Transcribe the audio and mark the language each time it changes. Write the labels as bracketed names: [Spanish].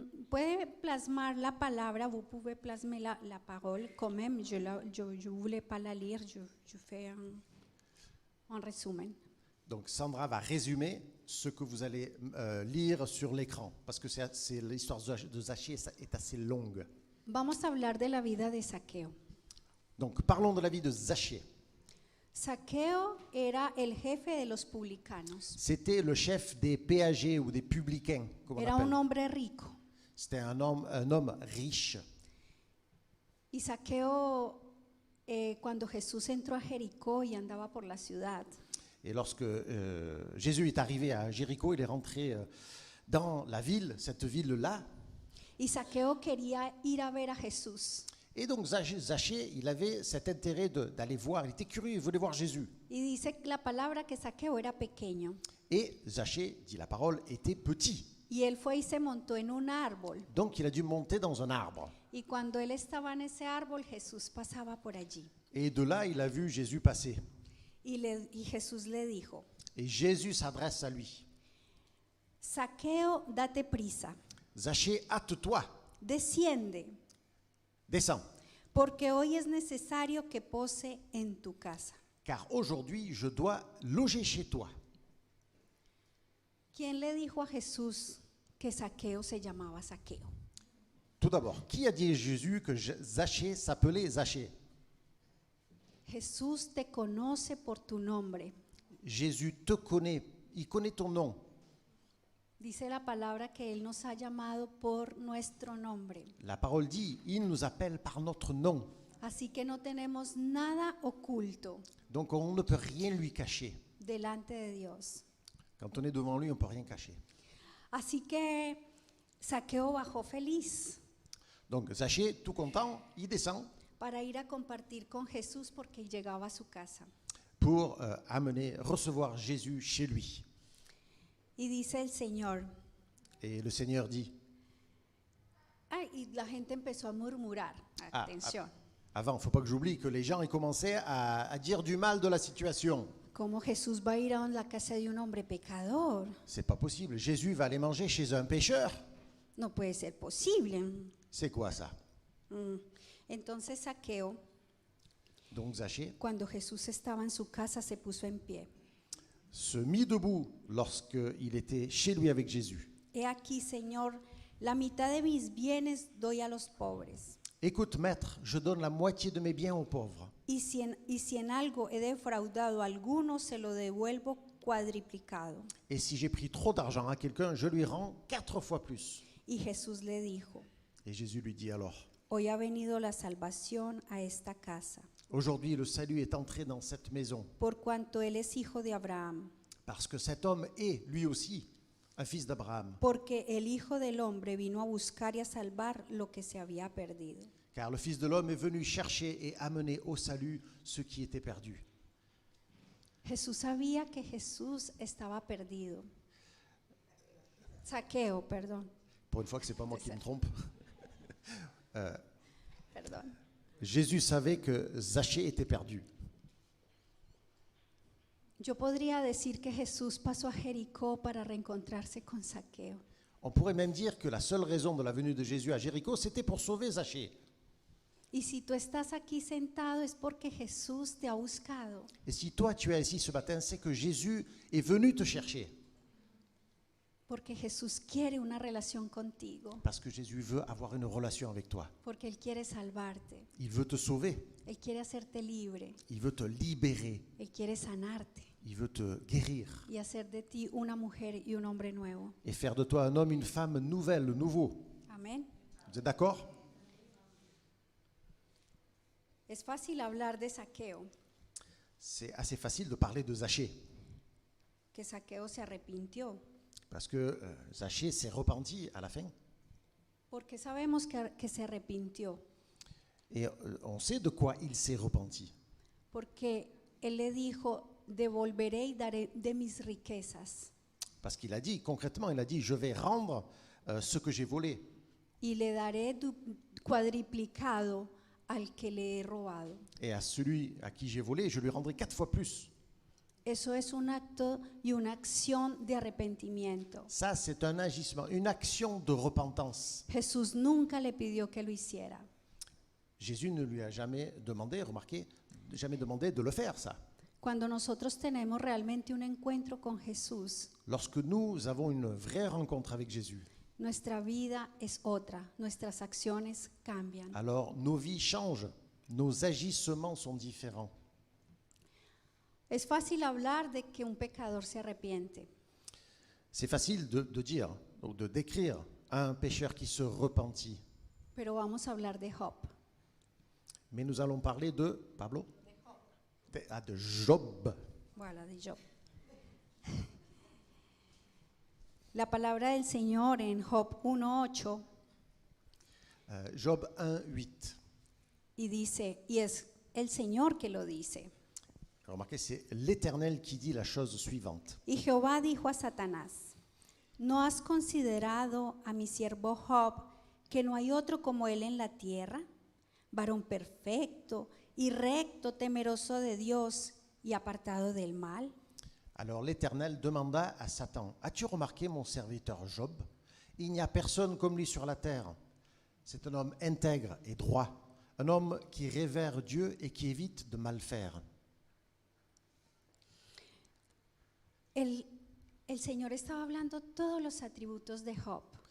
[Spanish] Puede plasmar la palabra, [French] vous pouvez plasmer la parole quand même, je voulais pas la lire, je fais un résumé. Donc Sandra va résumer ce que vous allez lire sur l'écran, parce que c'est l'histoire de Zachée est assez longue. [Spanish] Vamos a hablar de la vida de Zaqueo. [French] Donc parlons de la vie de Zachée. [Spanish] Zaqueo era el jefe de los publicanos. [French] C'était le chef des péagers ou des publicains, comme on [Spanish] Era un [French] appelle. [Spanish] hombre rico. [French] C'était un homme riche. [Spanish] Y Zaqueo, cuando Jesús entró a Jericó y andaba por la ciudad, [French] Et lorsque Jésus est arrivé à Jéricho, il est rentré dans la ville, cette ville-là. [Spanish] y Zaqueo quería ir a ver a Jesús. [French] Et donc Zachée, il avait cet intérêt d'aller voir, il était curieux, il voulait voir Jésus. [Spanish] Y dice la palabra que Zaqueo era pequeño. [French] Et Zachée, dit la parole, était petit. [Spanish] Y él fue y se montó en un árbol. [French] Donc il a dû monter dans un arbre. [Spanish] Y cuando él estaba en ese árbol, Jesús pasaba por allí. [French] Et de là, il a vu Jésus passer. [Spanish] y Jesús le dijo, [French] Et Jésus s'adresse à lui. [Spanish] Zaqueo, date prisa, [French] Zachée, hâte-toi, [Spanish] desciende, [French] descends, [Spanish] porque hoy es necesario que pose en tu casa. [French] car aujourd'hui je dois loger chez toi. [Spanish] ¿Quién le dijo a Jesús que Zaqueo se llamaba Zaqueo? [French] Tout d'abord, qui a dit à Jésus que Zachée s'appelait Zachée? [Spanish] Jesús te conoce por tu nombre. [French] Jésus te connaît, il connaît ton nom. [Spanish] Dice la palabra que Él nos ha llamado por nuestro nombre. [French] La parole dit, il nous appelle par notre nom. [Spanish] Así que no tenemos nada oculto [French] Donc on ne peut rien lui cacher. [Spanish] delante de Dios. [French] Quand on est devant lui, on ne peut rien cacher. [Spanish] Así que Zaqueo bajó feliz [French] Donc Zachée, tout content, il descend [Spanish] para ir a compartir con Jesús porque llegaba a su casa. [French] pour recevoir Jésus chez lui. [Spanish] Y dice el Señor, [French] Et le Seigneur dit, [Spanish] y la gente empezó a murmurar. Atención. [French] avant, il ne faut pas que j'oublie que les gens ils commençaient à dire du mal de la situation. [Spanish] ¿Cómo Jesús va a ir a la casa de un hombre pecador? [French] C'est pas possible. Jésus va aller manger chez un pécheur. [Spanish] No puede ser posible. [French] C'est quoi ça? [Spanish] Entonces Zaqueo, [French] Donc Zachée [Spanish] cuando Jesús estaba en su casa, se puso en pie. [French] se mit debout lorsqu'il était chez lui avec Jésus. [Spanish] He aquí, Señor, la mitad de mis bienes doy a los pobres. [French] Écoute, maître, je donne la moitié de mes biens aux pauvres. [Spanish] Y si en algo he defraudado a alguno, se lo devuelvo cuadriplicado. [French] Et si j'ai pris trop d'argent à quelqu'un, je lui rends 4 fois plus. [Spanish] Y Jesús le dijo, [French] Et Jésus lui dit alors, [Spanish] hoy ha venido la salvación a esta casa, [French] aujourd'hui le salut est entré dans cette maison, [Spanish] por cuanto él es hijo de Abraham, [French] parce que cet homme est, lui aussi, un fils d'Abraham. [Spanish] porque el Hijo del Hombre vino a buscar y a salvar lo que se había perdido. [French] Car le Fils de l'homme est venu chercher et amener au salut ceux qui étaient perdus. [Spanish] Jesús sabía que Jesús estaba perdido. Zaqueo, perdón. [French] Pour une fois que ce n'est pas moi qui me trompe. [Spanish] Perdón. [French] Jésus savait que Zachée était perdu. [Spanish] Yo podría decir que Jesús pasó a Jericó para reencontrarse con Zaqueo. [French] On pourrait même dire que la seule raison de la venue de Jésus à Jéricho, c'était pour sauver Zachée. [Spanish] Y si tú estás aquí sentado es porque Jesús te ha buscado. [French] Et si toi tu es ici ce matin, c'est que Jésus est venu te chercher. [Spanish] Porque Jesús quiere una relación contigo. [French] Parce que Jésus veut avoir une relation avec toi. [Spanish] Porque Él quiere salvarte. [French] Il veut te sauver. [Spanish] Él quiere hacerte libre. [French] Il veut te libérer. [Spanish] Él quiere sanarte [French] Il veut te guérir. [Spanish] y hacer de ti una mujer y un hombre nuevo. [French] Et faire de toi un homme, une femme nouvelle, nouveau. [Spanish] Amén. [French] Vous êtes d'accord? [Spanish] Es fácil hablar de Zaqueo, [French] C'est assez facile de parler de Zachée. [Spanish] que Zaqueo se arrepintió. [French] Parce que Zachée s'est repenti à la fin. [Spanish] Porque sabemos que se arrepintió. [French] Et on sait de quoi il s'est repenti. [Spanish] Porque Él le dijo, devolveré y daré de mis riquezas. [French] Parce qu'il a dit, concrètement, il a dit, je vais rendre ce que j'ai volé. [Spanish] Y le daré cuadriplicado al que le he robado. [French] Et à celui à qui j'ai volé, je lui rendrai 4 fois plus. [Spanish] Eso es un acto y una acción de arrepentimiento. [French] Ça, c'est un agissement, une action de repentance. [Spanish] Jesús nunca le pidió que lo hiciera. [French] Jésus ne lui a jamais demandé, remarquez, jamais demandé de le faire, ça. [Spanish] Cuando nosotros tenemos realmente un encuentro con Jesús, [French] Lorsque nous avons une vraie rencontre avec Jésus, [Spanish] nuestra vida es otra, nuestras acciones cambian. [French] alors nos vies changent, nos agissements sont différents. [Spanish] Es fácil hablar de que un pecador se arrepiente, [French] C'est facile de dire, ou de décrire un pécheur qui se repentit. [Spanish] pero vamos a hablar de Job. [French] Mais nous allons parler de, Pablo? De Job. Voilà, de Job. [Spanish] La palabra del Señor en Job 1:8 [French] Job 1:8. [Spanish] y dice, y es el Señor que lo dice. [French] Remarquez, c'est l'Éternel qui dit la chose suivante. [Spanish] Y Jehová dijo a Satanás, ¿no has considerado a mi siervo Job, que no hay otro como él en la tierra? Varón perfecto y recto, temeroso de Dios y apartado del mal? [French] Alors l'Éternel demanda à Satan, « As-tu remarqué mon serviteur Job? Il n'y a personne comme lui sur la terre. C'est un homme intègre et droit, un homme qui révère Dieu et qui évite de mal faire. » [Spanish] El Señor estaba hablando todos los atributos de Job.